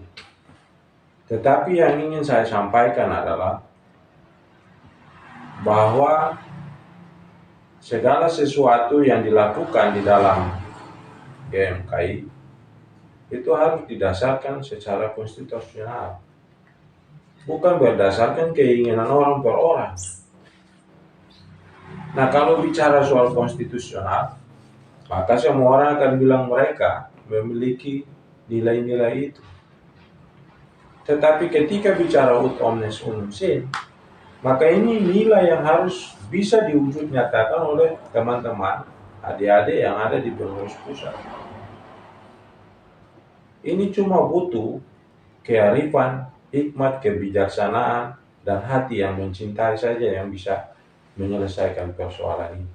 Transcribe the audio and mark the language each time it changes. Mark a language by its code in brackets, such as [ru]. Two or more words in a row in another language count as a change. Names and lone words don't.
[id] Tetapi yang ingin saya sampaikan adalah bahwa segala sesuatu yang dilakukan di dalam GMKI itu harus didasarkan secara konstitusional, bukan berdasarkan keinginan orang per orang. Nah, kalau bicara soal konstitusional, maka semua orang akan bilang mereka memiliki nilai-nilai itu. Tetapi ketika bicara [la] ut omnes unum sin, [id] maka ini nilai yang harus bisa diwujud nyatakan oleh teman-teman adik-adik yang ada di pengurus pusat. Ini cuma butuh kearifan, hikmat, kebijaksanaan, dan hati yang mencintai saja yang bisa menyelesaikan persoalan ini.